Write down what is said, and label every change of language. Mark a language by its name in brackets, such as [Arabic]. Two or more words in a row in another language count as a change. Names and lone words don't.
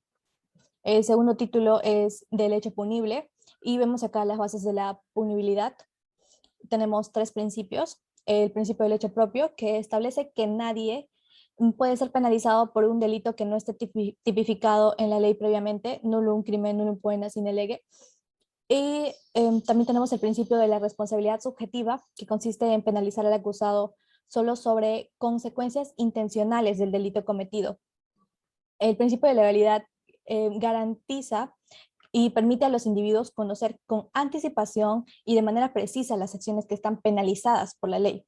[Spanish] El segundo título es del hecho punible y vemos acá las bases de la punibilidad. Tenemos 3 principios. El principio del hecho propio, que establece que nadie puede ser penalizado por un delito que no esté tipificado en la ley previamente, [Latin] nulo un crimen, nulo poena sine lege. [Spanish] Y también tenemos el principio de la responsabilidad subjetiva, que consiste en penalizar al acusado solo sobre consecuencias intencionales del delito cometido. El principio de legalidad garantiza y permite a los individuos conocer con anticipación y de manera precisa las acciones que están penalizadas por la ley.